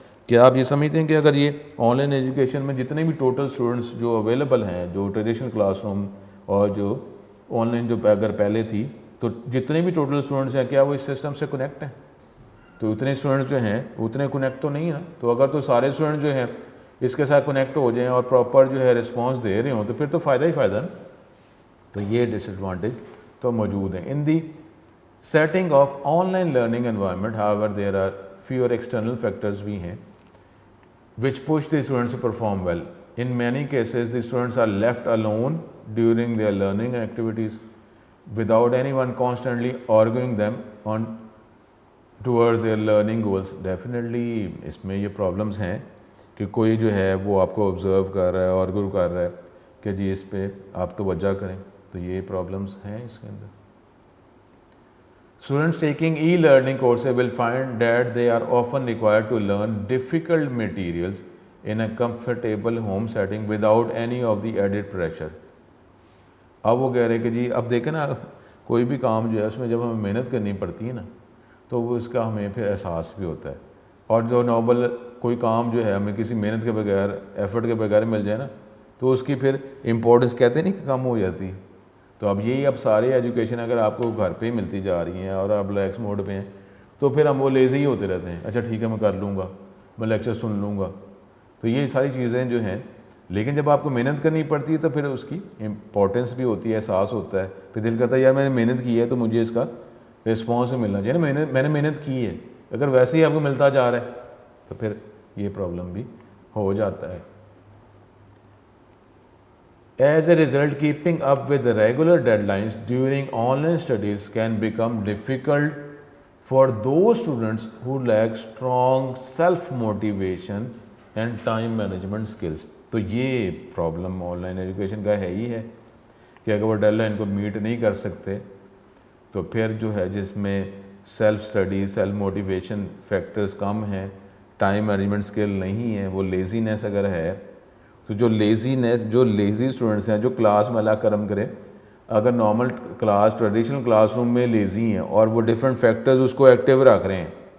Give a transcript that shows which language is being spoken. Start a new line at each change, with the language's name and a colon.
Urdu: کیا آپ یہ سمجھتے ہیں کہ اگر یہ آن لائن ایجوکیشن میں جتنے بھی ٹوٹل اسٹوڈنٹس جو اویلیبل ہیں, جو ٹریڈیشنل کلاس روم اور جو آن لائن جو اگر پہلے تھی, تو جتنے بھی ٹوٹل اسٹوڈنٹس ہیں کیا وہ اس سسٹم سے کنیکٹ ہیں؟ تو اتنے اسٹوڈنٹس جو ہیں اتنے کنیکٹ تو نہیں ہے نا. تو اگر تو سارے اسٹوڈنٹ جو ہیں اس کے ساتھ کنیکٹ ہو جائیں اور پراپر جو ہے رسپانس دے رہے ہوں تو پھر تو فائدہ ہی فائدہ نا. تو یہ ڈس ایڈوانٹیج تو موجود ہیں.
English: in the setting of online learning environment however there are fewer external factors
Urdu: بھی ہیں
English: which push the students to perform well. In many cases the students are left alone during their learning activities without anyone constantly arguing them on towards their learning goals.
Urdu: Definitely اس میں یہ problems ہیں کہ کوئی جو ہے وہ آپ کو آبزرو کر رہا ہے, آرگو کر رہا ہے کہ جی اس پہ آپ توجہ کریں, تو یہ پرابلمس ہیں اس کے اندر.
English: Students taking e-learning courses will find that they are often required to learn difficult materials in a comfortable home setting without any of the added pressure.
Urdu: اب وہ کہہ رہے کہ جی اب دیکھیں نا, کوئی بھی کام جو ہے اس میں جب ہمیں محنت کرنی پڑتی ہے نا تو وہ اس کا ہمیں پھر احساس بھی ہوتا ہے, اور جو نارمل کوئی کام جو ہے ہمیں کسی محنت کے بغیر, ایفرٹ کے بغیر مل جائے نا تو اس کی پھر امپورٹنس کہتے نہیں کہ کم ہو جاتی. تو اب یہی اب سارے ایجوکیشن اگر آپ کو گھر پہ ہی ملتی جا رہی ہیں اور آپ ریلیکس موڈ پہ ہیں تو پھر ہم وہ لیزی ہی ہوتے رہتے ہیں. اچھا ٹھیک ہے میں کر لوں گا, میں لیکچر سن لوں گا. تو یہ ساری چیزیں جو ہیں, لیکن جب آپ کو محنت کرنی پڑتی ہے تو پھر اس کی امپورٹنس بھی ہوتی ہے, احساس ہوتا ہے, پھر دل کرتا ہے یار میں نے محنت کی ہے تو مجھے اس کا رسپانس بھی ملنا چاہیے نا, میں نے محنت کی ہے. اگر ویسے ہی آپ کو ملتا جا رہا ہے تو پھر یہ پرابلم بھی ہو جاتا ہے.
English: As a result, keeping up with the regular deadlines during online studies can become difficult for those students who lack strong self-motivation and time management skills.
Urdu: تو یہ پرابلم آن لائن ایجوکیشن کا ہے ہی ہے کہ اگر وہ ڈیڈ لائن کو meat نہیں کر سکتے تو پھر جو ہے جس میں self study, self motivation factors کم ہیں, ٹائم مینجمنٹ اسکل نہیں ہے, وہ لیزینس اگر ہے تو جو لیزی اسٹوڈنٹس ہیں جو کلاس میں اللہ کرم کرے اگر normal class traditional class room میں لیزی ہیں اور وہ ڈفرینٹ فیکٹرز اس کو ایکٹیو رکھ رہے ہیں,